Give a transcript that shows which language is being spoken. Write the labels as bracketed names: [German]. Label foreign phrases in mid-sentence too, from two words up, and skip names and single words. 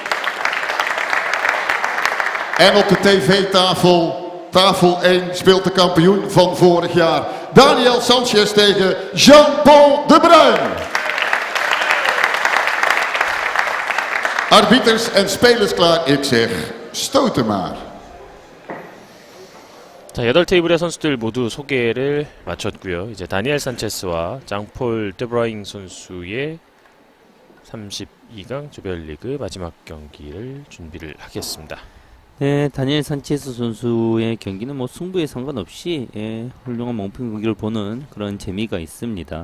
[Dutch] En op de tv-tafel, tafel 1, speelt de kampioen van vorig jaar. Daniel Sanchez tegen Jean-Paul de Bruin. Arbiters en spelers klaar, ik zeg, stoten maar. [Korean] 자, 8테이블의 선수들 모두 소개를 마쳤고요. 이제 다니엘 산체스와 장폴 드 브루잉 선수의 32강 조별리그 마지막 경기를 준비를 하겠습니다. 네, 다니엘 산체스 선수의 경기는 승부에 상관없이 훌륭한 멍핑 경기를 보는 그런 재미가 있습니다.